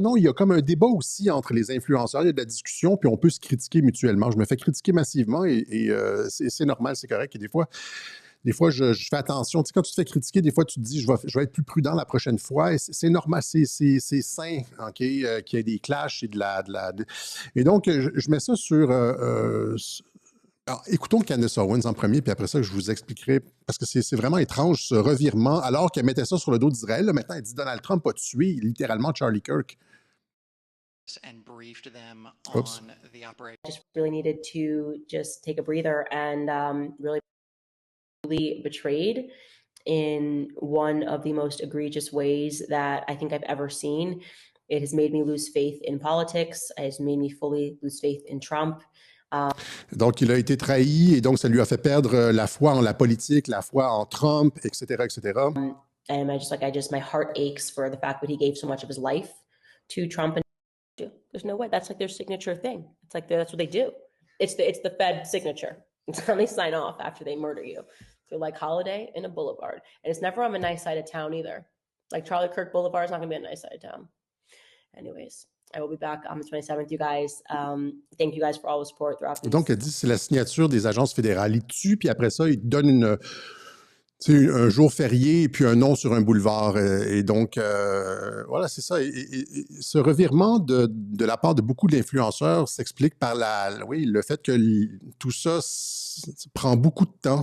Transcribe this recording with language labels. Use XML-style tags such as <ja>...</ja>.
<fr>Non, il y a comme un débat aussi entre les influenceurs. Il y a de la discussion, puis on peut se critiquer mutuellement. Je me fais critiquer massivement et c'est normal, c'est correct. Et des fois, je fais attention. Tu sais, quand tu te fais critiquer, des fois, tu te dis, je vais être plus prudent la prochaine fois. Et c'est normal, c'est sain, OK, qu'il y ait des clashs et Et donc, je mets ça sur... alors, écoutons Candace Owens en premier, puis après ça, je vous expliquerai, parce que c'est vraiment étrange, ce revirement, alors qu'elle mettait ça sur le dos d'Israël. Là, maintenant, elle dit Donald Trump a tué littéralement Charlie Kirk.</fr> <en>And briefed them Oops. on the operation. Just really needed to just take a breather and really betrayed in one of the most egregious ways that I think I've ever seen. It has made me lose faith in politics. It has made me fully lose faith in Trump.</en> <fr>Donc, il a été trahi et donc ça lui a fait perdre la foi en la politique, la foi en Trump, etc., etc.</fr> <en>And my heart aches for the fact that he gave so much of his life to Trump. And there's no way. That's like their signature thing. It's like that's what they do. It's the Fed signature. It's how they sign off after they murder you. They're like Holiday in a boulevard. And it's never on a nice side of town either. Like Charlie Kirk Boulevard is not going to be a nice side of town. Anyways, I will be back on the 27th, you guys. Thank you guys for all the support throughout this.</en> <fr>Donc, elle dit c'est la signature des agences fédérales. Il tue, puis après ça, il donne un jour férié et puis un nom sur un boulevard. Et donc, voilà, c'est ça. Et ce revirement de la part de beaucoup d'influenceurs s'explique par le fait que tout ça prend beaucoup de temps.</fr>